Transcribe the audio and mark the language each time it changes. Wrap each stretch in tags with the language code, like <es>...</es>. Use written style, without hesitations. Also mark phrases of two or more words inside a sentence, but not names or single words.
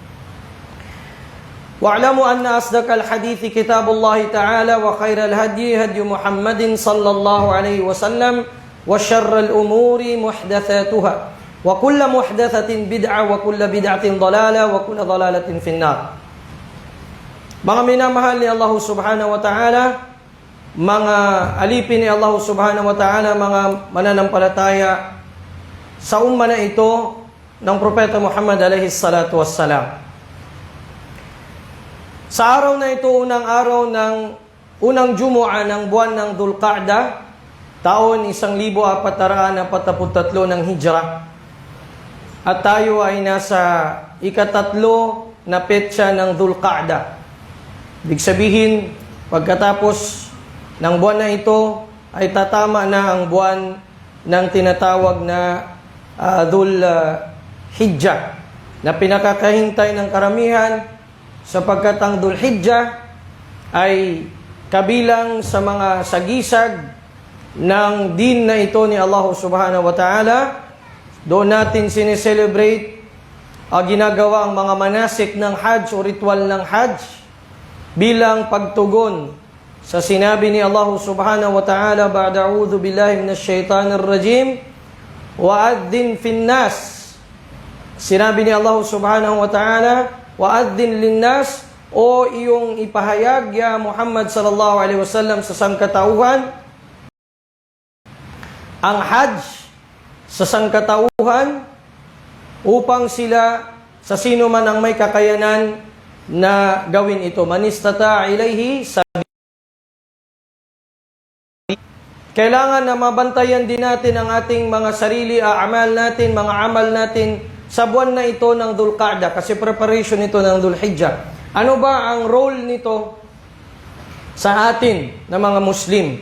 <ar>واعلموا أن أصدق الحديث كتاب الله تعالى وخير الهدي هدي محمد صلى الله عليه وسلم وشر الأمور محدثاتها وكل محدثة بدعة وكل بدعة ضلالة وكل ضلالة في النار.</ar> <tl>Mga minamahal ni</tl> <ar>الله سبحانه وتعالى,</ar> <tl>mga alipin ni</tl> <ar>الله سبحانه وتعالى,</ar> <tl>mga mananampalataya sa umma na ito ng Propeta Muhammad</tl> <ar>عليه الصلاة والسلام.</ar> <tl>Sa araw na ito, unang araw ng unang Jumu'ah ng buwan ng Dhul Qa'dah, taon 1443 ng Hijrah. At tayo ay nasa ikatatlo na petsa ng Dhul Qa'dah. Ibig sabihin, pagkatapos ng buwan na ito, ay tatama na ang buwan ng tinatawag na Dhul Hijjah, na pinakakahintay ng karamihan sapagkat ang Dhul Hijjah ay kabilang sa mga sagisag ng din na ito ni</tl> <ar>الله سبحانه وتعالى.</ar> <tl>Doon natin sineselebrate ginagawa ang mga manasik ng Hajj o ritual ng Hajj bilang pagtugon sa sinabi ni</tl> <ar>الله سبحانه وتعالى بعد أعوذ بالله من الشيطان الرجيم وأذن في الناس.</ar> <tl>Sinabi ni</tl> <ar>الله سبحانه وتعالى وأذن للناس,</ar> <tl>o iyong ipahayag</tl> <ar>يا محمد صلى الله عليه وسلم</ar> <tl>sa sangkatauhan ang Hajj sa sangkatauhan upang sila sa sino man ang may kakayanan na gawin ito.</tl> <ar>من استطاع إليه سبيلا.</ar> <tl>Kailangan na mabantayan din natin ang ating mga sarili, a'mal natin, mga amal natin sa buwan na ito ng Dhul Qa'dah kasi preparation ito ng Dhul Hijjah. Ano ba ang role nito sa atin na mga Muslim?</tl>